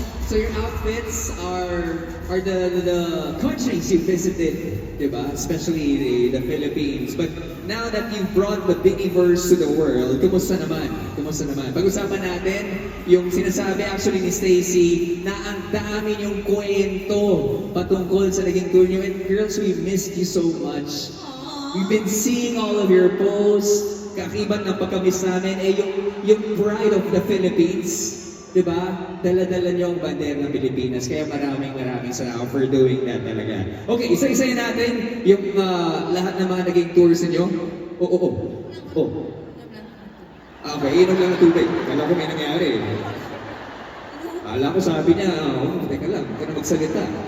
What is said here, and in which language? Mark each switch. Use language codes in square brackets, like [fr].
[en] So your outfits are the countries you visited, diba? Especially the Philippines. But now that you've brought the Biniverse to the world, [tl] kumusta naman? Kumusta naman? Pag-usapan natin yung sinasabi actually ni Stacy na ang dami yung kwento patungkol sa naging tour niyo. [en] And girls, we missed you so much. We've been seeing all of your posts. [tl] Kakibat ng pagkamiss namin eh yung [en] pride of the Philippines. [tl] Diba? Dala-dala niyo ang bandera ng Pilipinas. Kaya maraming salamat [en] for doing that [tl] talaga. Okay, isa-isayin natin yung lahat ng mga naging tours niyo. Oh. Okay, inom lang ng tubig. Kala ko may nangyari. Kala ko sabi niya, teka lang, huwag ka na magsalita.